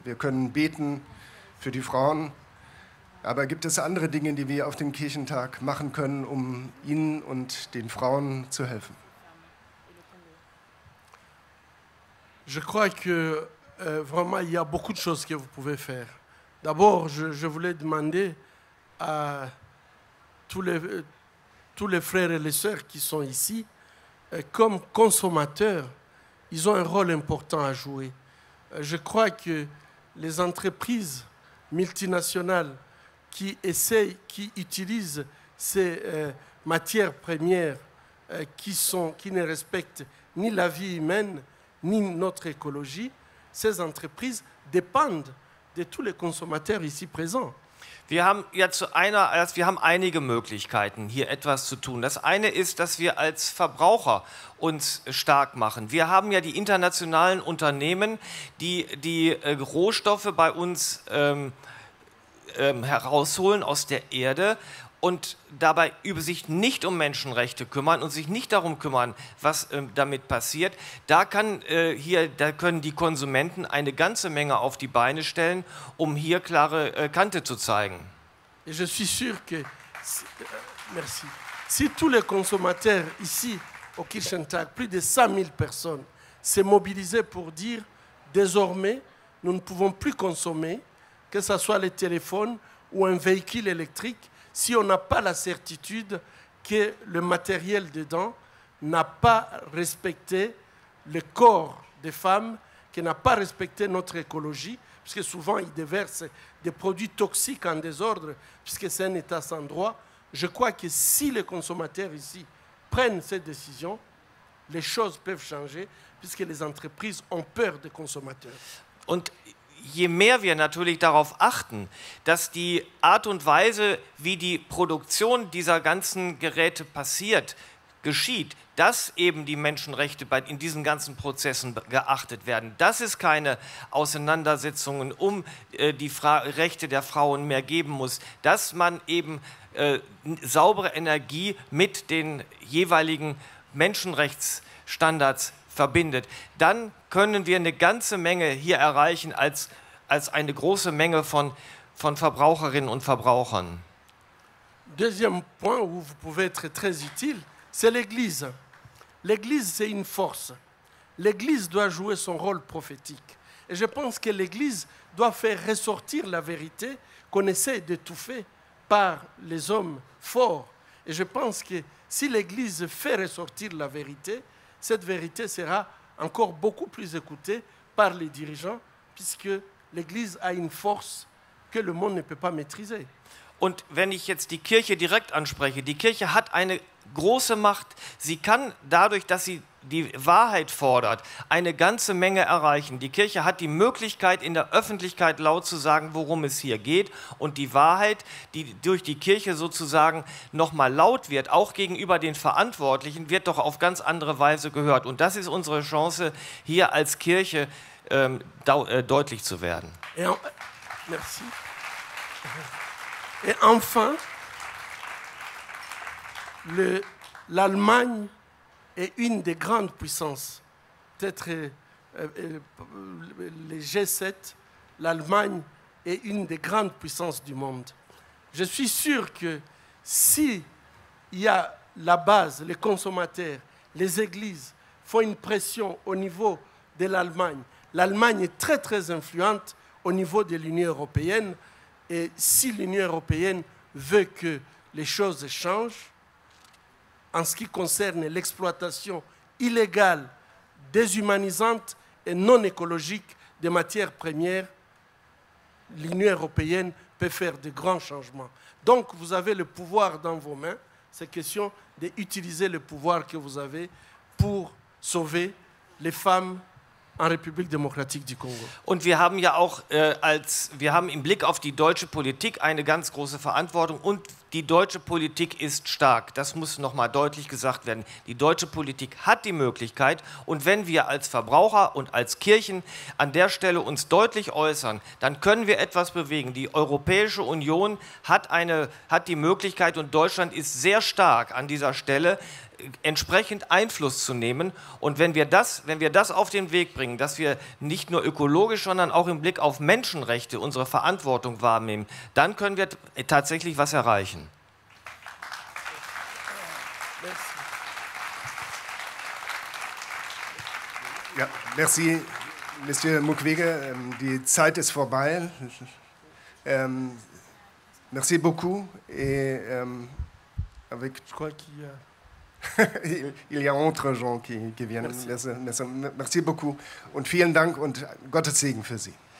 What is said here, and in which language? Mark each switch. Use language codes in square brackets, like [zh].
[de] Wir können beten für die Frauen. Aber gibt es andere Dinge, die wir auf dem Kirchentag machen können, um ihnen und den Frauen zu helfen? [fr] Je crois que vraiment il y a beaucoup de choses que vous pouvez faire. D'abord, je voulais demander à tous les frères et les sœurs qui sont ici, comme consommateurs, ils ont un rôle important à jouer. Je crois que les entreprises multinationales qui utilisent ces matières premières qui ne respectent ni la vie humaine, ni notre écologie, ces entreprises dépendent de tous les consommateurs ici présents. [de] Wir haben einige Möglichkeiten, hier etwas zu tun. Das eine ist, dass wir als Verbraucher uns stark machen. Wir haben ja die internationalen Unternehmen, die Rohstoffe bei uns herausholen aus der Erde und dabei sich nicht um Menschenrechte kümmern und sich nicht darum kümmern, was damit passiert. Da können die Konsumenten eine ganze Menge auf die Beine stellen, um hier klare Kante zu zeigen. [fr] Et je suis sûr que merci. Si tous les consommateurs ici au Kirchentag, plus de 100 000 personnes, s'est mobilisées pour dire désormais nous ne pouvons plus consommer, que ce soit les téléphones ou un véhicule électrique, si on n'a pas la certitude que le matériel dedans n'a pas respecté le corps des femmes, qui n'a pas respecté notre écologie, puisque souvent ils déversent des produits toxiques en désordre, puisque c'est un État sans droit. Je crois que si les consommateurs ici prennent cette décision, les choses peuvent changer, puisque les entreprises ont peur des consommateurs. [de] Und je mehr wir natürlich darauf achten, dass die Art und Weise, wie die Produktion dieser ganzen Geräte geschieht, dass eben die Menschenrechte in diesen ganzen Prozessen geachtet werden, dass es keine Auseinandersetzungen um die Rechte der Frauen mehr geben muss, dass man eben saubere Energie mit den jeweiligen Menschenrechtsstandards verbindet, dann können wir eine ganze Menge hier erreichen als eine große Menge von Verbraucherinnen und Verbrauchern. [fr] Deuxième point où vous pouvez être très utile, c'est l'Église. L'Église, c'est une force. L'Église doit jouer son rôle prophétique. Et je pense que l'Église doit faire ressortir la vérité qu'on essaie d'étouffer par les hommes forts. Et je pense que si l'Église fait ressortir la vérité, cette vérité sera encore beaucoup plus écoutée par les dirigeants, puisque l'Église a une force que le monde ne peut pas maîtriser. [de] Und wenn ich jetzt die Kirche direkt anspreche, die Kirche hat eine große Macht. Sie kann dadurch, dass sie die Wahrheit fordert, eine ganze Menge erreichen. Die Kirche hat die Möglichkeit, in der Öffentlichkeit laut zu sagen, worum es hier geht. Und die Wahrheit, die durch die Kirche sozusagen nochmal laut wird, auch gegenüber den Verantwortlichen, wird doch auf ganz andere Weise gehört. Und das ist unsere Chance, hier als Kirche deutlich zu werden. [fr] Merci. Et enfin, l'Allemagne est une des grandes puissances. Peut-être les G7, l'Allemagne est une des grandes puissances du monde. Je suis sûr que s'il y a la base, les consommateurs, les églises font une pression au niveau de l'Allemagne, l'Allemagne est très très influente au niveau de l'Union européenne. Et si l'Union européenne veut que les choses changent, en ce qui concerne l'exploitation illégale, déshumanisante et non écologique des matières premières, l'Union européenne peut faire de grands changements. Donc vous avez le pouvoir dans vos mains. C'est question d'utiliser le pouvoir que vous avez pour sauver les femmes en Republik Demokratik du Kongo. [de] Und wir haben ja auch wir haben im Blick auf die deutsche Politik eine ganz große Verantwortung und die deutsche Politik ist stark. Das muss nochmal deutlich gesagt werden. Die deutsche Politik hat die Möglichkeit und wenn wir als Verbraucher und als Kirchen an der Stelle uns deutlich äußern, dann können wir etwas bewegen. Die Europäische Union hat die Möglichkeit und Deutschland ist sehr stark an dieser Stelle, entsprechend Einfluss zu nehmen. Und wenn wir das auf den Weg bringen, dass wir nicht nur ökologisch, sondern auch im Blick auf Menschenrechte unsere Verantwortung wahrnehmen, dann können wir tatsächlich was erreichen. Ja, [fr] merci, [de] Monsieur Mukwege. Die Zeit ist vorbei. [fr] Merci beaucoup. Et avec... Je crois qu'il y a... Il y a autre gens qui viennent. Merci beaucoup [de] und vielen Dank und Gottes Segen für Sie.